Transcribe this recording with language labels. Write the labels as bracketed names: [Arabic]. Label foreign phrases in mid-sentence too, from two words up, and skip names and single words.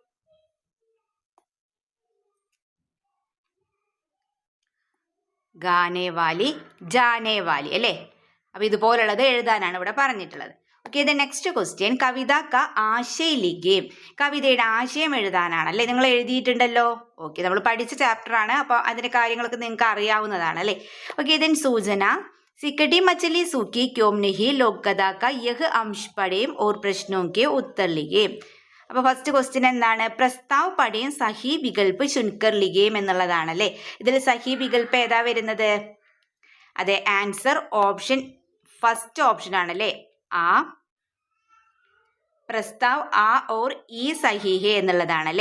[Hindi] गाने वाली, जाने वाली അല്ലേ. [Malayalam] അപ്പൊ ഇതുപോലുള്ളത് എഴുതാനാണ് ഇവിടെ പറഞ്ഞിട്ടുള്ളത്. ഓക്കെ, ഇത് [English] next question, [Hindi] कविता का आशय लिखिए. [Malayalam] കവിതയുടെ ആശയം എഴുതാനാണ് അല്ലേ. നിങ്ങൾ എഴുതിയിട്ടുണ്ടല്ലോ. ഓക്കെ, നമ്മൾ പഠിച്ച ചാപ്റ്റർ ആണ്. അപ്പോൾ അതിന്റെ കാര്യങ്ങളൊക്കെ നിങ്ങൾക്ക് അറിയാവുന്നതാണ് അല്ലേ. ഓക്കെ, ഇതിൻ സൂചന, [Hindi] सिकटी मछली सूखी क्यों नहीं लोक कथा का यह अंश पढ़ें और प्रश्नों के उत्तर लिखें. [Malayalam] അപ്പോൾ [English] first question [Malayalam] എന്താണ്? [Hindi] प्रस्ताव पढ़ें सही विकल्प चुनकर लिखें എന്നുള്ളതാണല്ലേ. [Malayalam] ഇതിൽ [Hindi] सही विकल्प [Malayalam] ഏതാ വരുന്നത്? അതെ, [English] answer option first option [Malayalam] ആണല്ലേ. [Hindi] आ प्रस्ताव आ और ई सही है എന്നുള്ളതാണല്ലേ.